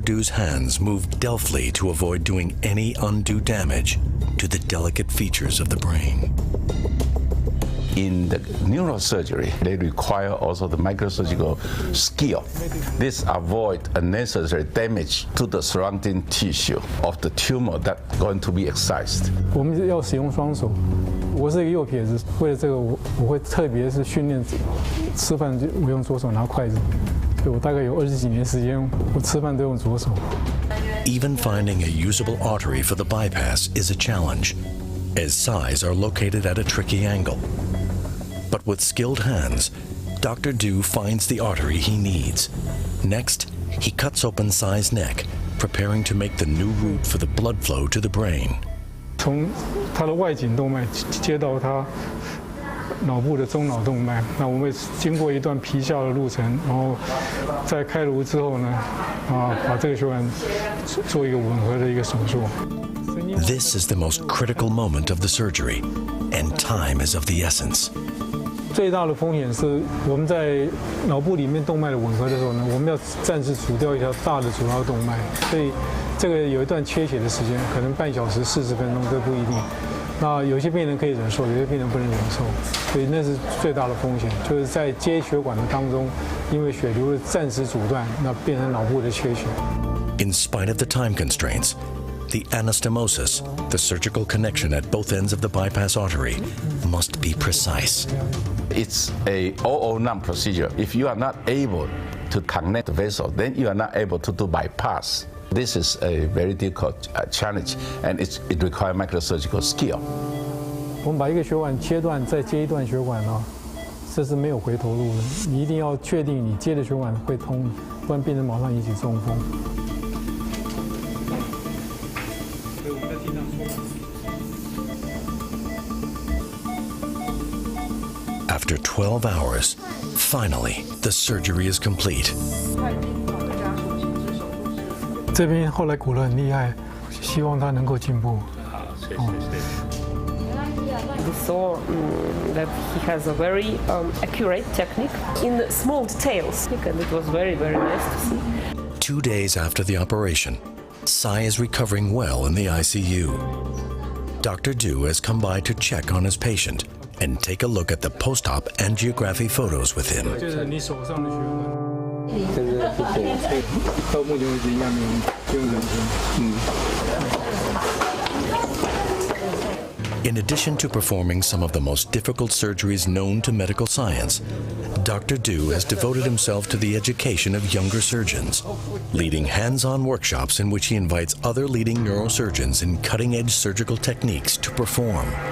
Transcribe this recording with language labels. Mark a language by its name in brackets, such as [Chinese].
[English] Du's hands move deftly to avoid doing any undue damage to the delicate features of the brain. In the neurosurgery, they require also the microsurgical skill. This avoids unnecessary damage to the surrounding tissue of the tumor that's going to be excised. [Chinese] 我们要使用双手。我是一个右撇子，为了这个我会特别是训练吃饭我用左手拿筷子，所以我大概有20几年时间，我吃饭都用左手。 [English] Even finding a usable artery for the bypass is a challenge, as size are located at a tricky angle. But with skilled hands, Dr. Du finds the artery he needs. Next, he cuts open Sai's neck, preparing to make the new route for the blood flow to the brain. [Chinese] 从他的外颈动脉接到他脑部的中脑动脉，那我们会经过一段皮下的路程，然后在开颅之后呢，把这个血管做一个吻合的一个手术。 [English] This is the most critical moment of the surgery, and time is of the essence. [Chinese] 最大的风险是我们在脑部里面动脉的吻合的时候呢，我们要暂时阻掉一条大的主要动脉，所以这个有一段缺血的时间，可能半小时、40分钟都不一定。那有些病人可以忍受，有些病人不能忍受，所以那是最大的风险，就是在接血管的当中，因为血流的暂时阻断，那变成脑部的缺血。 [English] In spite of the time constraints, the anastomosis, the surgical connection at both ends of the bypass artery, must be precise. It's a 009 procedure. If you are not able to connect the vessel, then you are not able to do bypass. This is a very difficult challenge, and it requires microsurgical skill. [Chinese] 我们把一个血管切断，再接一段血管啊，这是没有回头路的。你一定要确定你接的血管会通，不然病人马上引起中风。 [English] After 12 hours, finally, the surgery is complete. [Chinese] 这边后来鼓得很厉害，希望他能够进步。 [English] We saw that he has a very accurate technique in small details, and it was very, very nice to see. 2 days after the operation, Sai is recovering well in the ICU. Dr. Du has come by to check on his patient and take a look at the post-op angiography photos with him. [Chinese] 这是你手上的血管。到目前为止一样没有人生。 [English] In addition to performing some of the most difficult surgeries known to medical science, Dr. Du has devoted himself to the education of younger surgeons, leading hands-on workshops in which he invites other leading neurosurgeons in cutting-edge surgical techniques to perform.